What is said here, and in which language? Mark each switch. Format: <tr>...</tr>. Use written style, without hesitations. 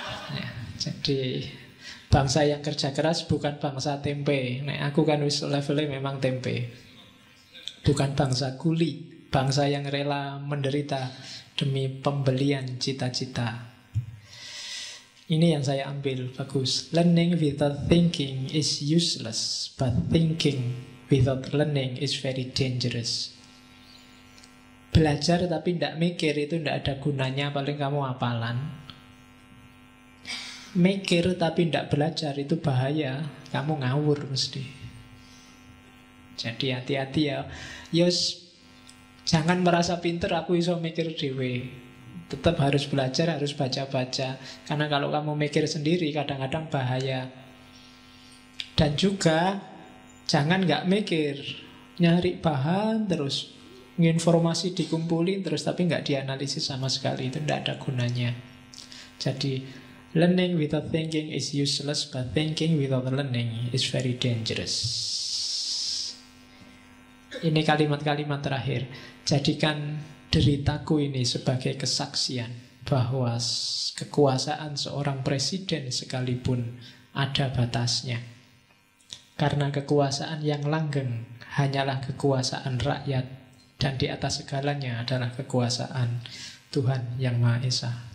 <id>Ya, jadi bangsa yang kerja keras bukan bangsa tempe.</id> <jv>Nek aku kan wis levelnya memang tempe.</jv> <id>Bukan bangsa kuli. Bangsa yang rela menderita demi pembelian cita-cita. Ini yang saya ambil, bagus.</id> <en>Learning without thinking is useless, but thinking without learning is very dangerous.</en> <id>Belajar tapi tidak mikir itu tidak ada gunanya, paling kamu hafalan. Mikir tapi tidak belajar itu bahaya, kamu ngawur mesti. Jadi hati-hati ya. Yos, jangan merasa pinter</id> <jv>aku iso mikir dhewe.</jv> <id>Tetap harus belajar, harus baca-baca. Karena kalau kamu mikir sendiri kadang-kadang bahaya. Dan juga jangan nggak mikir, nyari bahan terus, informasi dikumpulin terus tapi nggak dianalisis sama sekali. Itu tidak ada gunanya.</id> <en>Jadi learning without thinking is useless, but thinking without learning is very dangerous.</en> <id>Ini kalimat-kalimat terakhir. Jadikan deritaku ini sebagai kesaksian bahwa kekuasaan seorang presiden sekalipun ada batasnya. Karena kekuasaan yang langgeng hanyalah kekuasaan rakyat, dan di atas segalanya adalah kekuasaan Tuhan Yang Maha Esa.</id>